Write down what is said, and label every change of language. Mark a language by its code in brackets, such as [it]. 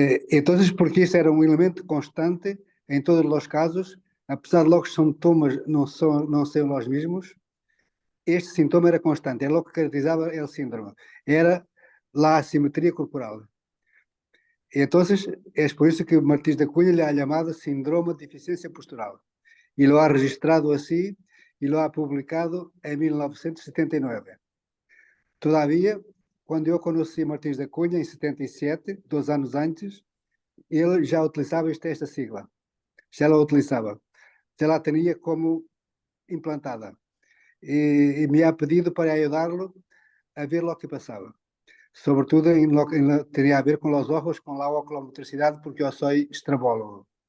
[pt] Entonces, porque isso era um elemento constante em todos os casos, apesar de logo os sintomas não serem os mesmos, este sintoma era constante, era o que caracterizava o síndrome, era a assimetria corporal. [es] Entonces, es por eso que Martins da Cunha le ha llamado síndrome de deficiencia postural y lo ha registrado así y lo ha publicado en 1979. [pt] Todavía, quando eu conheci Martins da Cunha em 77, 2 anos antes, ele já utilizava esta sigla, já la utilizava, já la tinha como implantada e [es] me ha pedido [pt] para ajudá-lo a ver o que passava. [es] Sobretudo tenía a ver con los ojos, con la oculomotricidad, porque yo soy estrabólogo.